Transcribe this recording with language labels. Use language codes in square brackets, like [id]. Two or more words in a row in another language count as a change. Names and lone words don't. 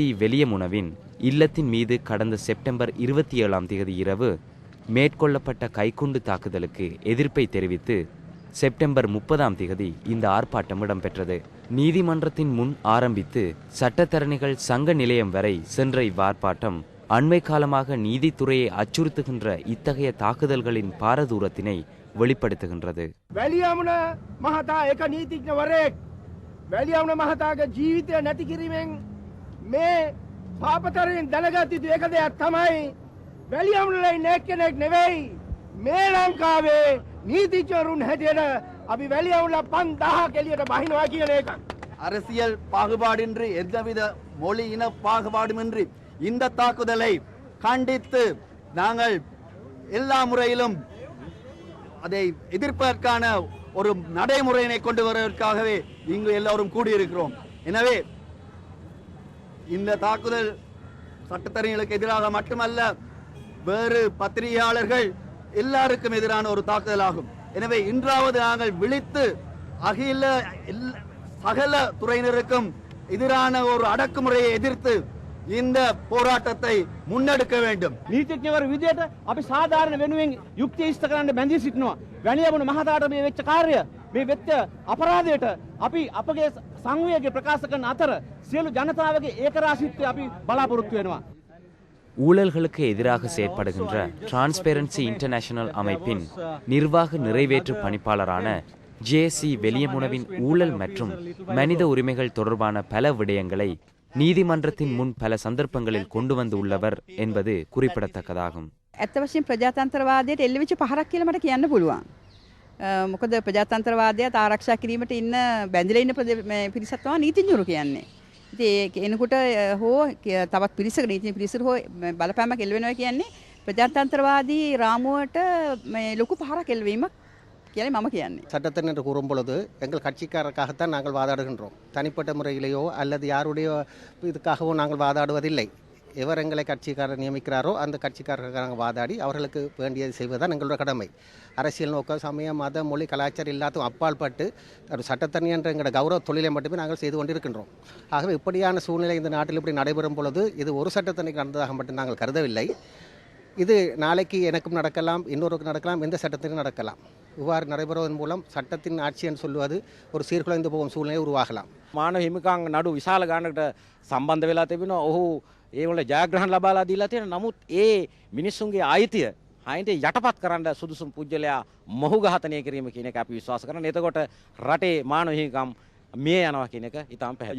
[ta] வெலியமுனவின் இல்லத்தின் மீது கடந்த செப்டம்பர் 27 இரவு மேற்கொள்ளப்பட்ட கைக்குண்டு தாக்குதலுக்கு எதிர்ப்பை தெரிவித்து செப்டம்பர் 30 இந்த ஆர்ப்பாட்டம் இடம்பெற்றது. நீதிமன்றத்தின் முன் ஆரம்பித்து சட்டத்தரணிகள் சங்க நிலையம் வரை சென்ற இவ்வார்ப்பாட்டம் அண்மை காலமாக நீதித்துறையை அச்சுறுத்துகின்ற இத்தகைய தாக்குதல்களின் பாரதூரத்தினை வெளிப்படுத்துகின்றது. [si] වැලියමුණ මහතා එක නීතිඥවරයෙක් වැලියමුණ මහතාගේ ජීවිතය නැති කිරීමෙන් මේ පාපතරයෙන් දැනගත යුතු එක දෙයක් තමයි වැලියමුණේ නැක්කෙනෙක් නෙවෙයි මේ ලංකාවේ නීතිඥවරුන් හැටියට අපි වැලියමුණ 5000 එළියට බහිනවා කියන එක. [ta] அரசியல் பாகுபாடின்றி எந்தவித மொழி இன பாகுபாடுமின்றி இந்த தாக்குதலை கண்டித்து நாங்கள் எல்லா முறையிலும் அதை எதிர்ப்பதற்கான ஒரு நடைமுறையினை கொண்டு வருவதற்காகவே இங்கு எல்லோரும் கூடியிருக்கிறோம். எனவே இந்த தாக்குதல் சட்டத்தரணிகளுக்கு எதிராக மட்டுமல்ல, வேறு பத்திரிகையாளர்கள் எல்லாருக்கும் எதிரான ஒரு தாக்குதல் ஆகும். எனவே இன்றாவது நாங்கள் விழித்து அகில சகல துறையினருக்கும் எதிரான ஒரு அடக்குமுறையை எதிர்த்து இந்த போராட்டத்தை முன்னெடுக்க வேண்டும். [si] නීතිඥවරු විදියට අපි සාධාරණ වෙනුවෙන් යුක්තිය ඉෂ්ට කරන්න බැඳී සිටිනවා. වැලියමුණ මහතාට මේ වෙච්ච කාර්ය, මේ වෙච්ච අපරාධයට අපි අපගේ සංවේගය ප්‍රකාශ කරන අතර සියලු ජනතාවගේ ඒකරාශීත්වය අපි බලාපොරොත්තු වෙනවා. [ta] ஊழல்களுக்கு எதிராக செயற்படுகின்ற டிரான்ஸ்பேரன்சி இன்டர்நேஷனல் அமைப்பின் நிர்வாக நிறைவேற்று பணிப்பாளரான ஜே.சி. வெலியமுனவின் ஊழல் மற்றும் மனித உரிமைகள் தொடர்பான பல விடயங்களை நீதிமன்றத்தின் முன் பல சந்தர்ப்பங்களில் கொண்டு வந்து உள்ளவர் என்பது குறிப்பிடத்தக்கதாகும். [si] ඇත්ත වශයෙන් ප්‍රජාතන්ත්‍රවාදයට එල්ලවිච්ච පහරක් කියලා මට කියන්න පුළුවන්. මොකද ප්‍රජාතන්ත්‍රවාදයට ආරක්ෂා කිරීමට ඉන්න බැඳිලා ඉන්න පිරිසක් තමයි නීතිඥවරු කියන්නේ. ඉතින් එනකොට හෝ තවත් පිරිසක නීතිඥ පිරිසක හෝ බලපෑමක් එල්ල වෙනවා කියන්නේ ප්‍රජාතන්ත්‍රවාදී රාමුවට ලොකු පහරක් එල්වීමක් කියලා මම කියන්නේ. [ta] சட்டத்தின் என்று கூறும் பொழுது எங்கள் கட்சிக்காரருக்காகத்தான் நாங்கள் வாதாடுகின்றோம். தனிப்பட்ட முறையிலேயோ அல்லது யாருடைய இதுக்காகவோ நாங்கள் வாதாடுவதில்லை. எவர் எங்களை கட்சிக்காரர் நியமிக்கிறாரோ அந்த கட்சிக்காரர்கள் நாங்கள் வாதாடி அவர்களுக்கு வேண்டியது செய்வதுதான் எங்களுடைய கடமை. அரசியல் நோக்கம், சமய, மத, மொழி, கலாச்சாரம் எல்லாத்துக்கும் அப்பால் பட்டு ஒரு சட்டத்தரணி என்ற எங்களோட கௌரவ தொழிலை மட்டுமே நாங்கள் செய்து கொண்டிருக்கின்றோம். ஆகவே இப்படியான சூழ்நிலை இந்த நாட்டில் இப்படி நடைபெறும் பொழுது இது ஒரு சட்டத்தரணிக்கு நடந்ததாக மட்டும் நாங்கள் கருதவில்லை. இது நாளைக்கு எனக்கும் நடக்கலாம், இன்னொருக்கு நடக்கலாம், எந்த சட்டத்திற்கும் நடக்கலாம். இவ்வாறு நடைபெறுவதன் மூலம் சட்டத்தின் ஆட்சி என்று சொல்வது ஒரு சீர்குலைந்து போகும் சூழ்நிலை உருவாகலாம். [si] මානව හිමිකම් නඩු විශාල ගණනකට සම්බන්ධ වෙලා තිබෙනවා. ඔහු ඒ වල ජයග්‍රහණ ලබාලා දීලා තියෙනවා. නමුත් ඒ මිනිස්සුන්ගේ ආයිතිය හයින්ට යටපත් කරන්න සුදුසුම් පුජ්‍යලයා මොහු ඝාතනය කිරීම කියන එක අපි විශ්වාස කරනවා. එතකොට රටේ මානව හිමිකම් මිය යනවා කියන එක ඉතාම පැහැදිලි.